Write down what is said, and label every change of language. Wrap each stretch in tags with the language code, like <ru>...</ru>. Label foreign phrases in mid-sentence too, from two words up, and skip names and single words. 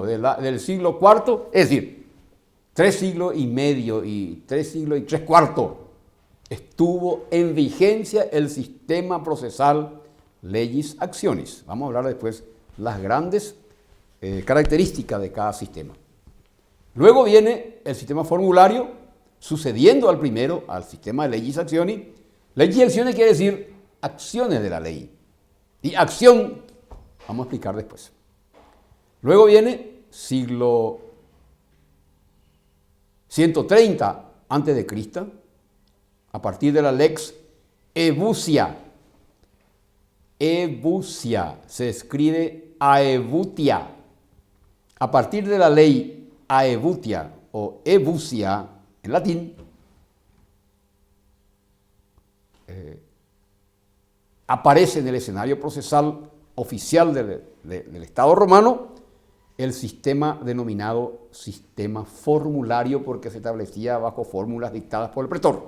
<es>Del siglo IV, es decir, 3 siglos y medio y 3 siglos y 3/4, estuvo en vigencia el sistema procesal</es> <la>legis actionis.</la> <es>Vamos a hablar después las grandes características de cada sistema. Luego viene el sistema formulario, sucediendo al primero, al sistema de</es> <la>legis actionis. Legis actionis</la> <es>quiere decir acciones de la ley. Y acción, vamos a explicar después. Luego viene siglo 130 antes de Cristo, a partir de la lex Ebusia. Ebusia se escribe Aebutia. A partir de la ley Aebutia o Ebusia en latín, aparece en el escenario procesal oficial del Estado romano el sistema denominado sistema formulario, porque se establecía bajo fórmulas dictadas por el pretor.</es>